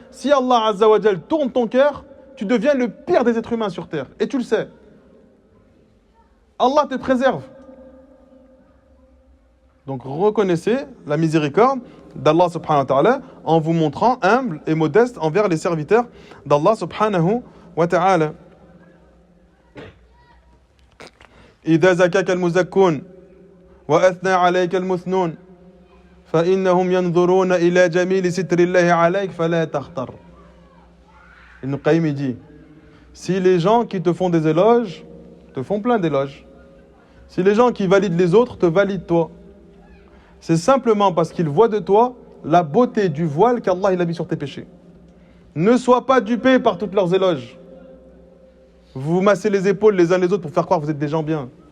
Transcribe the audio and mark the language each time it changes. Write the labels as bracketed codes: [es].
[fr] Si Allah Azza wa Jal tourne ton cœur, tu deviens le pire des êtres humains sur terre. Et tu le sais. Allah te préserve. Donc reconnaissez la miséricorde d'Allah subhanahu wa ta'ala en vous montrant humble et modeste envers les serviteurs d'Allah subhanahu wa ta'ala. [ar] إذا زكاك المزكون وأثنى عليك المثنون فإنهم ينظرون إلى جميل ستر الله عليك فلا تختر. [fr] Ibn Qayyim dit, si les gens qui te font des éloges te font plein d'éloges, si les gens qui valident les autres te valident toi, c'est simplement parce qu'ils voient de toi la beauté du voile qu'Allah il a mis sur tes péchés. Ne sois pas dupé par toutes leurs éloges. Vous vous massez les épaules les uns les autres pour faire croire que vous êtes des gens bien.